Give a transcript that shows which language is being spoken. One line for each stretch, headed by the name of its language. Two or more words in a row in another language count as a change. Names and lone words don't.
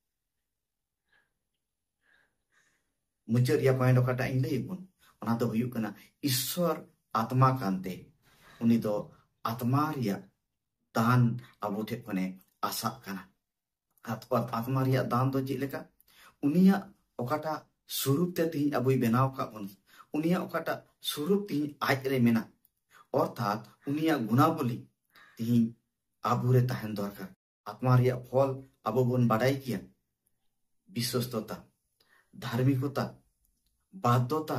Santali: मुझे रिया पॉइंट ओकाटा इन लैबुन ओना दो हुयुग कना ईश्वर आत्मा कांते उनी दो आत्मा रिया दान अबो ठे कने आशा कना आत्मा रिया दान दो जे लेका उनिया ओकाटा स्वरूप ते तीन अबोई बनाव का बन उनिया ओकाटा स्वरूप तीन आज रे मेना अर्थात उनिया गुणावली तीन आबू रे तहन दरकार आत्मा रिया फल अबो बन बाडाई किया विश्वस्तता धार्मिकता बाध्यता